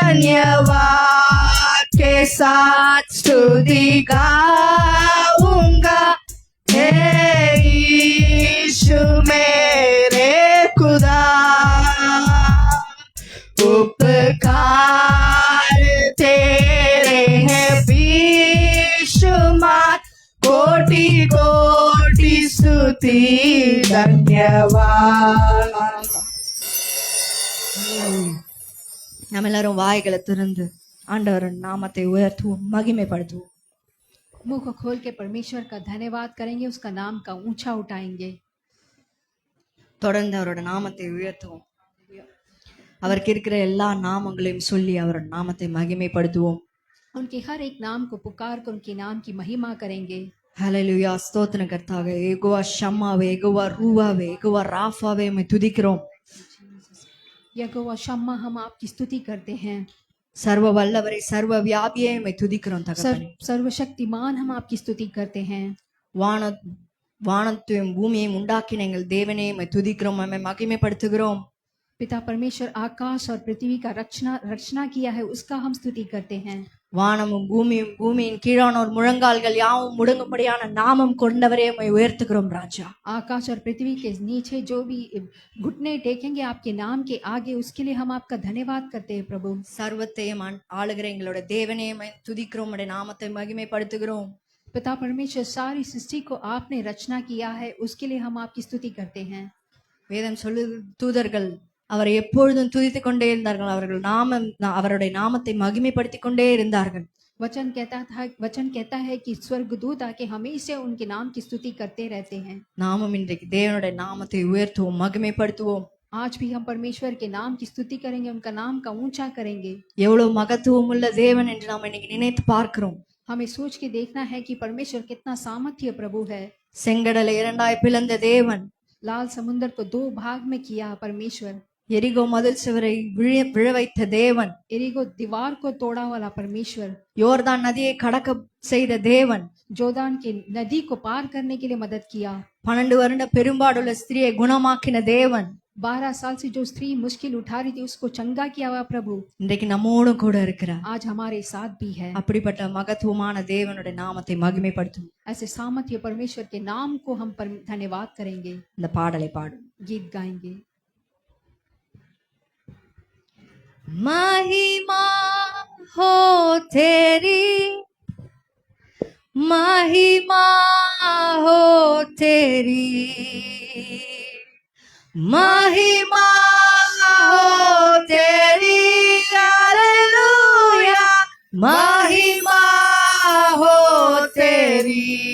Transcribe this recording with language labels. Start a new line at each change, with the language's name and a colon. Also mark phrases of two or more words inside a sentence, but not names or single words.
Hindi: धन्यवाद के साथ स्तुति गाऊंगा, हे यीशु मेरे खुदा, उपकार तेरे हैं बेशुमार, कोटि कोटि स्तुति धन्यवाद.
Tamil: நம்ம எல்லாரும் வாய்களை திறந்து ஆண்டவரின் நாமத்தை உயர்த்துவோம், மகிமைப்படுத்துவோம்.
Hindi: मुंह को खोल के परमेश्वर का धन्यवाद करेंगे, उसका नाम का ऊंचा उठाएंगे.
Tamil: தொடர்ந்து அவரோட நாமத்தை உயர்த்துவோம். அவருக்கு இருக்கிற எல்லா நாமங்களையும் சொல்லி அவரோட நாமத்தை மகிமைப்படுத்துவோம்.
Hindi: उनके हर एक नाम को पुकार कर उनके नाम की महिमा करेंगे.
Tamil: ஹல்லேலூயா. ஸ்தோத்திரம் கர்த்தாவே. யெகோவா ஷம்மாவே, யெகோவா ரூவாவே, யெகோவா ராஃபாவே உம்மை துதிக்கிறோம்.
Hindi: यहोवा शम्मा, हम आपकी स्तुति करते हैं.
Tamil: சர்வ வல்லவரை, சர்வ வியாபியே உம்மை துதிக்கிறோம் தகப்பனே.
Hindi: सर्वशक्तिमान, हम आपकी स्तुति करते हैं.
Tamil: வானத்தையும் பூமியையும் உண்டாக்கின எங்கள் தேவனே உம்மை துதிக்கிறோம், உம்மை மகிமைப்படுத்துகிறோம்.
Hindi: पिता परमेश्वर आकाश और पृथ्वी का रचना किया है, उसका हम स्तुति करते हैं.
Tamil: வானமும் பூமியும் பூமியின் கீழானோர் முழங்கால்கள் யாவும் முடங்கும்படியான நாமம் கொண்டவரே உம்மை உயர்த்துகிறோம் ராஜா.
Hindi: आकाश और पृथ्वी के नीचे जो भी घुटने टेकेंगे आपके नाम के आगे, उसके लिए हम आपका धन्यवाद करते हैं प्रभु.
Tamil: சர்வத்தையும் ஆளுகிற எங்களோட தேவனே உம்மை துதிக்கிறோம், உம்முடைய நாமத்தை மகிமைப்படுத்துகிறோம்.
Hindi: पिता परमेश्वर, सारी सृष्टि को आपने रचना किया है, उसके लिए हम आपकी स्तुति करते हैं.
Tamil: வேதம் சொல்லு தூதர்கள் அவரை எப்பொழுதும் துதித்துக் கொண்டே இருந்தார்கள், அவருடைய நாமத்தை மகிமைப்படுத்திக் கொண்டே இருந்தார்கள்.
Hindi: वचन कहता है कि स्वर्गदूत आके हमेशा उनके नाम की स्तुति करते रहते हैं.
Tamil: நாமும் இன்றைக்கு தேவனுடைய நாமத்தை உயர்த்துவோம், மகிமைப்படுத்துவோம்.
Hindi: आज भी हम परमेश्वर के नाम की स्तुति करेंगे, उनका नाम का ऊंचा करेंगे.
Tamil: எவ்வளவு மகத்துவம் உள்ள தேவன் என்று நாம் இன்னைக்கு நினைத்து பார்க்கிறோம்.
Hindi: हमें सोच के देखना है कि परमेश्वर कितना सामर्थ्य प्रभु है.
Tamil: செங்கடலை இரண்டாய் பிளந்த தேவன்,
Hindi: लाल समुद्र को 2 भाग में किया परमेश्वर.
Tamil: எரிகோ மதில் சுவரை விழ வைத்த தேவன்,
Hindi: एरिगो दीवार को तोड़ा वाला परमेश्वर.
Tamil: யோர்தான் நதியை கடக்க செய்த தேவன்,
Hindi: जोर्दान की नदी को पार करने के लिए मदद किया.
Tamil: 12 வருட பெரும்பாடுள்ள ஸ்திரியை குணமாக்கின தேவன்,
Hindi: 12 साल से जो स्त्री मुश्किल उठा रही थी, उसको चंगा किया हुआ प्रभु
Tamil: இன்றைக்கு நம்மோடு கூட இருக்கிறார்.
Hindi: आज हमारे साथ भी है.
Tamil: அப்படிப்பட்ட மகத்துவமான தேவனுடைய நாமத்தை மகிமைப்படுத்தும்.
Hindi: ऐसे सामर्थ्य परमेश्वर के नाम को हम धन्यवाद करेंगे.
Tamil: இந்த பாடலை பாடும்.
Hindi: गीत गाएंगे. महिमा हो तेरी, महिमा हो तेरी, महिमा हो तेरी, हालेलुया, महिमा हो तेरी.